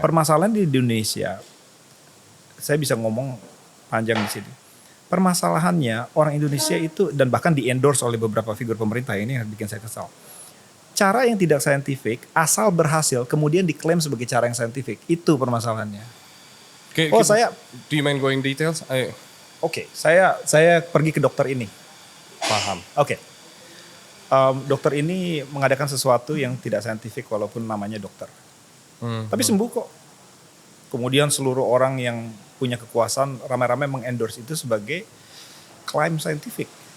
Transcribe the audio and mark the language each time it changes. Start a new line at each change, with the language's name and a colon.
Indonesian: Permasalahan di Indonesia, saya bisa ngomong panjang di sini. Permasalahannya orang Indonesia itu, dan bahkan di endorse oleh beberapa figur pemerintah, ini yang bikin saya kesal. Cara yang tidak saintifik, asal berhasil, kemudian diklaim sebagai cara yang saintifik. Itu permasalahannya.
English: Do you mind going details?
Indonesian: Oke, saya pergi ke dokter ini. Paham. Oke. Dokter ini mengadakan sesuatu yang tidak saintifik walaupun namanya dokter. Tapi sembuh kok. Kemudian seluruh orang yang punya kekuasaan ramai-ramai mengendorse itu sebagai klaim saintifik.